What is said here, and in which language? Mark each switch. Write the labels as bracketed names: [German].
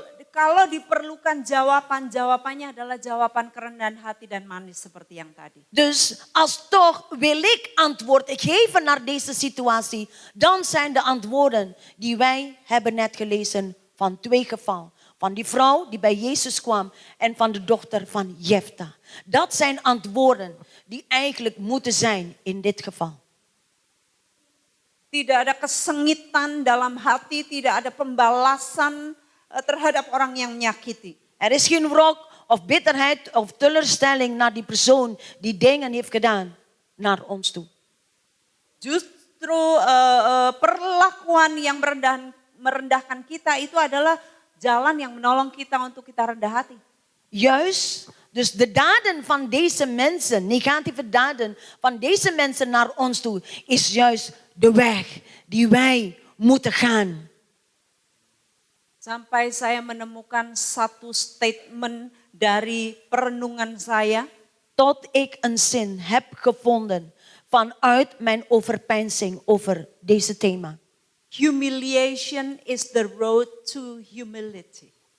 [Indonesian] Kalau diperlukan jawabannya adalah jawaban kerendahan hati dan manis seperti yang tadi. [Dutch] Dus als toch wil ik antwoord geven naar deze situatie, dan zijn de antwoorden die wij hebben net gelezen van 2 gevallen. Van die vrouw die bij Jezus kwam en van de dochter van Jefta. Dat zijn antwoorden die eigenlijk moeten zijn in dit geval. [Indonesian] Tidak ada kesengitan dalam hati, tidak ada pembalasan terhadap orang yang menyakiti. [Dutch] Er is geen wrok of bitterheid of teleurstelling naar die persoon die dingen heeft gedaan naar ons toe. [Indonesian] Justru perlakuan yang merendahkan kita itu adalah jalan yang menolong kita untuk kita rendah hati. [Dutch] Juist, dus de daden van deze mensen, negatieve daden van deze mensen naar ons toe, is juist de weg die wij moeten gaan. [Indonesian] Sampai saya menemukan satu statement dari perenungan saya. [Dutch] Tot ik een zin heb gevonden vanuit mijn overpeinzing over deze thema. [English] Humiliation is the road to humility.